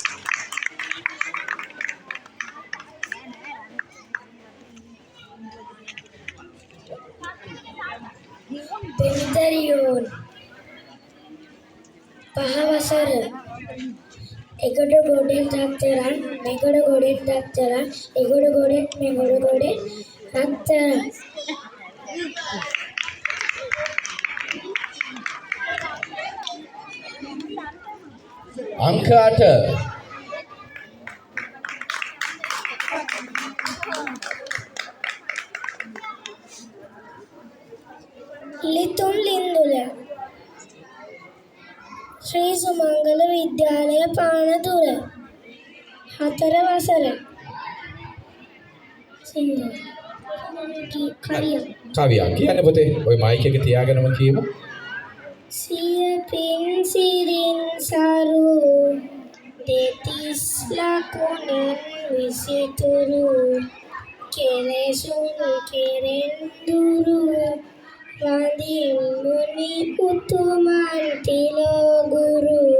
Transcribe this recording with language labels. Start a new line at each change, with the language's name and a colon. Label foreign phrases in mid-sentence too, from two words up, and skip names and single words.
Sinhala: Benitarion පහවසර එගොඩ ගොඩෙන් රත්තරන් මෙගොඩ ගොඩෙන් රත්තරන් එගොඩ ගොඩෙන් මෙගොඩ ගොඩෙන් රත්තරන් अंक 8 लितुम लिंदुल श्री सुमंगल विद्यालय पानदुर හතර වසර කවියක් කියන්න පුතේ. ඔය මයික් එක තියාගෙනම කියමු. සිය පින් සිරින් සරු දෙතිස් ලකුණෙන් විසිතුරු කෙලෙසුන් කෙරෙන් දුරු වඳින්මුනි පුතුමන් තිලෝ ගුරු.